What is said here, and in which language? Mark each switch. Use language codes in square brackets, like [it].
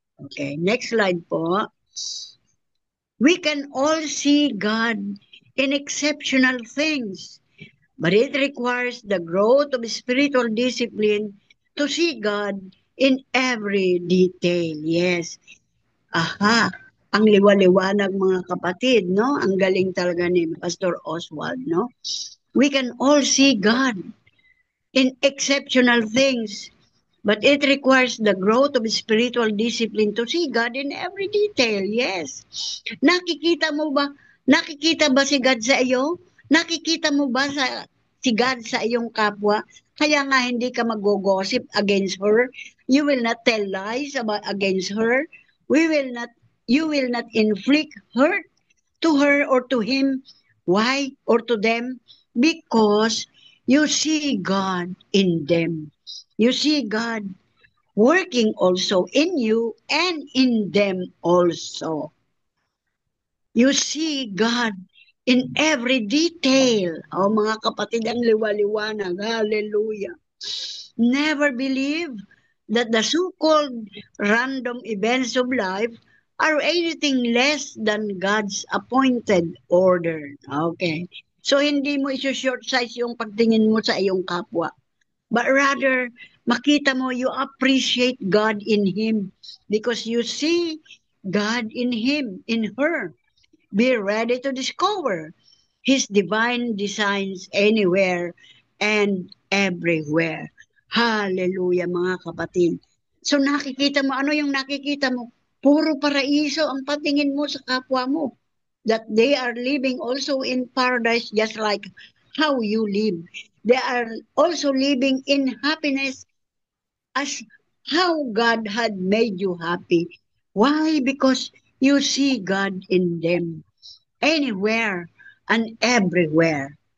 [en] Okay, next slide po. We can all see God in exceptional things, but it requires the growth of spiritual discipline to see God in every detail. Yes. Aha. [tl] Ang liwa-liwanag mga kapatid, no? Ang galing talaga ni Pastor Oswald, no? [en] We can all see God in exceptional things, but it requires the growth of spiritual discipline to see God in every detail. [tl] Yes. Nakikita mo ba? Nakikita ba si God sa iyo? Nakikita mo ba si God sa iyong kapwa? Kaya nga hindi ka mag-gossip against her. [en] You will not tell lies against her. You will not inflict hurt to her or to him. Why? Or to them? Because you see God in them. You see God working also in you and in them also. You see God in every detail. [tl] Oh, mga kapatid, ang liwa-liwanag. Hallelujah. [en] Never believe that the so-called random events of life are anything less than God's appointed order. Okay. [tl] So, hindi mo iso-short size yung pagtingin mo sa iyong kapwa. [en] But rather, [tl] makita mo, [en] you appreciate God in Him because you see God in Him, in her. Be ready to discover His divine designs anywhere and everywhere. [tl] Hallelujah, mga kapatid. So nakikita mo, ano yung nakikita mo? Puro paraiso ang patingin mo sa kapwa mo. [en] That they are living also in paradise just like how you live. They are also living in happiness as how God had made you happy. Why? Because you see God in them. Anywhere and everywhere.